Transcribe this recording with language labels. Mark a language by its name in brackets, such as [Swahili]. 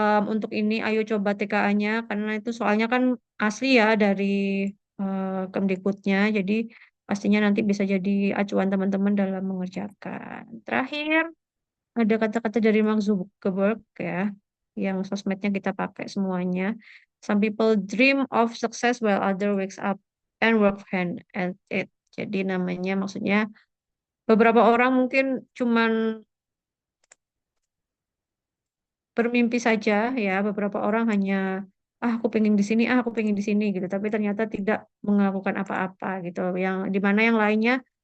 [Indonesian] Untuk ini ayo coba TKA-nya karena itu soalnya kan asli ya dari Kemdikbudnya, jadi pastinya nanti bisa jadi acuan teman-teman dalam mengerjakan. Terakhir ada kata-kata dari Mark Zuckerberg ya, yang sosmednya kita pakai semuanya. [English] Some people dream of success while other wakes up and work hand at it. [Indonesian] Jadi namanya maksudnya beberapa orang mungkin cuman bermimpi saja ya, beberapa orang hanya aku pengen di sini, aku pengen di sini gitu, tapi ternyata tidak melakukan apa-apa gitu. Yang dimana yang lainnya